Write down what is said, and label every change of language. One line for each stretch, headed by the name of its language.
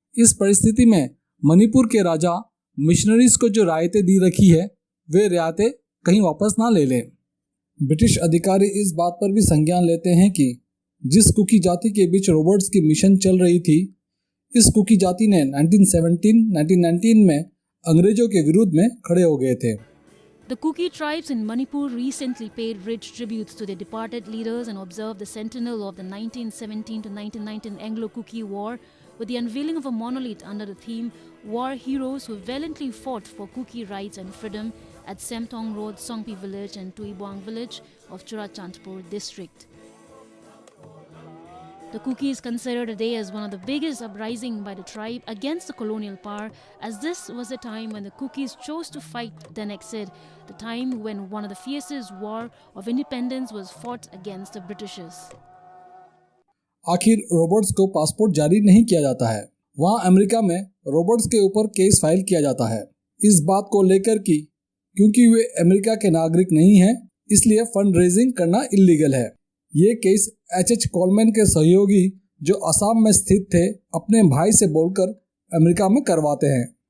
Hindi: इस परिस्थिति में मणिपुर के राजा मिशनरीज को जो रियायतें दी रखी है वे रियायतें कहीं वापस ना ले लें। ब्रिटिश अधिकारी इस बात पर भी संज्ञान लेते हैं कि जिस कुकी जाति के बीच रॉबर्ट्स की मिशन चल रही थी, इस कुकी जाति ने 1919 में अंग्रेजों के विरुद्ध में खड़े हो गए थे।
English: The Kuki tribes in Manipur recently paid rich tributes to their departed leaders and observed the centennial of the 1917 to 1919 Anglo-Kuki War with the unveiling of a monolith under the theme War Heroes Who Valiantly Fought for Kuki Rights and Freedom at Semtong Road, Songpi Village and Tuibuang Village of Churachandpur district. The Kuki is considered today as one of the biggest uprising by the tribe against the colonial power, as this was the time when the Kukis chose to fight the Nexid, the time when one of the fiercest war of independence was fought against the Britishers.
Hindi: आखिर Roberts को passport जारी नहीं किया जाता है। वहाँ America में Roberts के ऊपर केस फाइल किया जाता है इस बात को लेकर कि क्योंकि वे अमेरिका के नागरिक नहीं हैं, इसलिए फंड रेजिंग करना इलीगल है। ये केस एच कोलमैन के सहयोगी जो असम में स्थित थे अपने भाई से बोलकर अमेरिका में करवाते हैं।